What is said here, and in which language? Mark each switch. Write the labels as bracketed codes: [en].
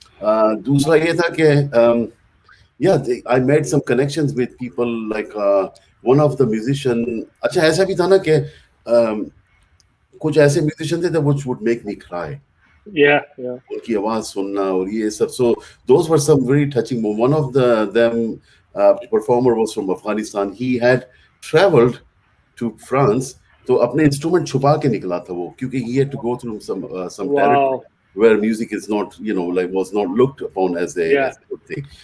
[hi] दूसरा ये था कि [en] I made some connections with people, like one of the musician. [hi] अच्छा ऐसा भी था ना कि कुछ ऐसे musician थे [en] that which would make me cry. [hi] उनकी आवाज सुनना और ये सब. [en] So those were some very touching moments. One of them performer was from Afghanistan. He had traveled to France, [hi] तो अपने instrument छुपा के निकला था वो, [en] क्योंकि he had to go through some territory where music is not, you know, like was not looked upon as a good thing.